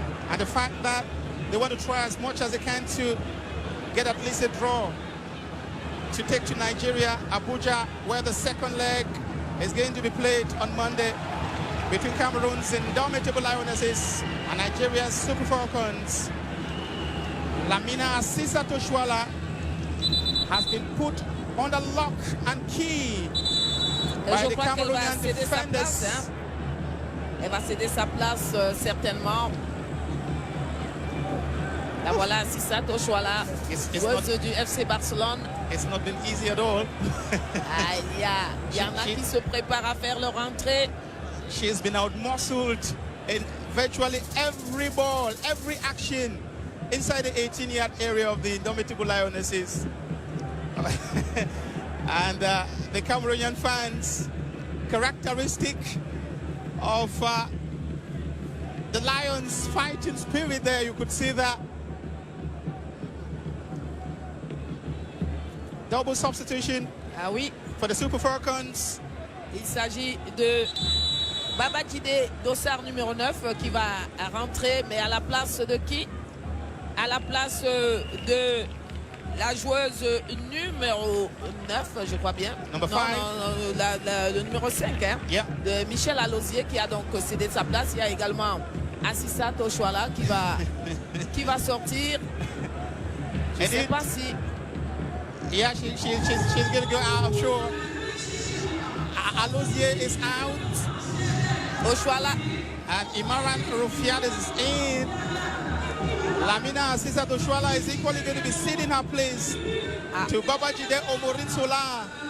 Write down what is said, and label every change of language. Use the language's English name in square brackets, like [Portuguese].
[English] and the fact that they want to try as much as they can to get at least a draw to take to Nigeria, Abuja, where the second leg is going to be played on Monday between Cameroon's indomitable Lionesses and Nigeria's Super Falcons. Lamina Asisa Toshwala has been put under lock and key by the Cameroonian defenders. [French] Elle va céder sa place certainement. La voilà, Asisa Toshwala, joueuse du FC Barcelone. [English] It's not been easy at all. [French] Il y en a qui se préparent à faire leur entrée. [English] She's been out-muscled in virtually every ball, every action inside the 18-yard area of the indomitable Lionesses. And the Cameroonian fans, characteristic of the Lions' fighting spirit there, you could see that. Double substitution for the Super Falcons. [French] Il s'agit de Babajide Dossard numéro 9 qui va rentrer, mais à la place de qui? À la place de la joueuse numéro 9, je crois bien. [English] Number 5. [French] Le numéro 5, hein, de Michel Alozier qui a donc cédé sa place. Il y a également Asisa Toshwala qui va sortir. Je ne sais pas si... [English] Yeah, she's going to go out, I'm sure. Alozier is out. Toshwala. And Imaran Rufiades is in. Lamina Asisa Toshwala is equally going to be ceding her place to Babajide Omorinsola.